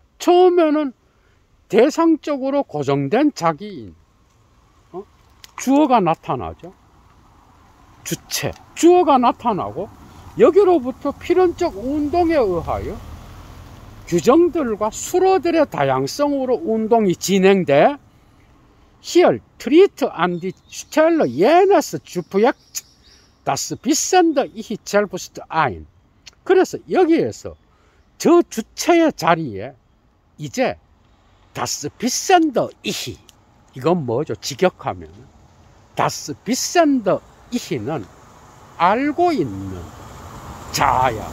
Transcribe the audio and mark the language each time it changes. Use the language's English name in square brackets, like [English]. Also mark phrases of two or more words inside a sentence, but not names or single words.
[Korean] 처음에는 대상적으로 고정된 자기인, 주어가 나타나죠. 주체, 주어가 나타나고, 여기로부터 필연적 운동에 의하여 규정들과 수로들의 다양성으로 운동이 진행돼. [German] Hier tritt an die Stelle jenes Subjekts, das Wissende Ich selbst ein. [Korean] 그래서 여기에서 저 주체의 자리에 이제 [German] das Wissende Ich, [Korean] 이건 뭐죠? 직역하면 [German] das Wissende Ich [Korean] 는 알고 있는 자야.